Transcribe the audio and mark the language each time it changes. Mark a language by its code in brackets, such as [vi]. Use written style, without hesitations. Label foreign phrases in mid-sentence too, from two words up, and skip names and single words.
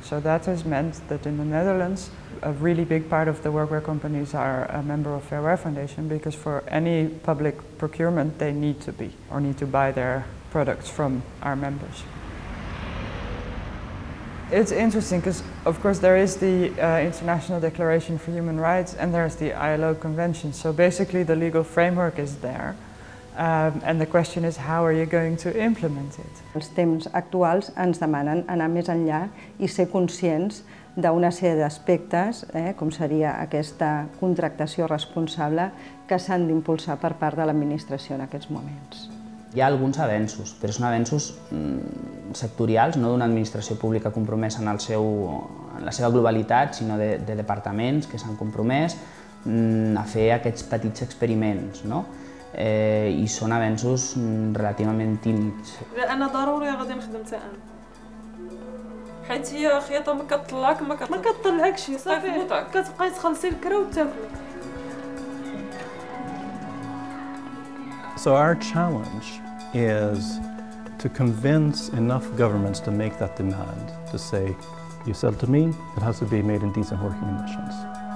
[en] So that has meant that in the Netherlands, a really big part of the workwear companies are a member of Fair Wear Foundation, because for any public procurement they need to be, or need to buy their products from our members. It's interesting because, of course, there is the International Declaration for Human Rights and there's the ILO Convention. So basically the legal framework is there. And the question is, how are you going to implement it? [ca] Els temps actuals ens demanen anar més enllà i ser conscients d'una sèrie d'aspectes, com seria aquesta contractació responsable, que s'han d'impulsar per part de l'administració en aquests moments. Hi ha alguns avenços, però són avenços sectorials, no d'una administració pública compromesa en la seva globalitat, sinó de departaments que s'han compromès a fer aquests petits experiments, no? I són avenços relativament tímids. [ar] أنا ضروري غادي نخدم حتى أنا. حيت هي خياطة ما كتطلعك ما كتطلعكش صافي كتبقاي تخلصي الكرا وتاكلي. [en] So our challenge is to convince enough governments to make that demand, to say, you sell to me, it has to be made in decent working conditions.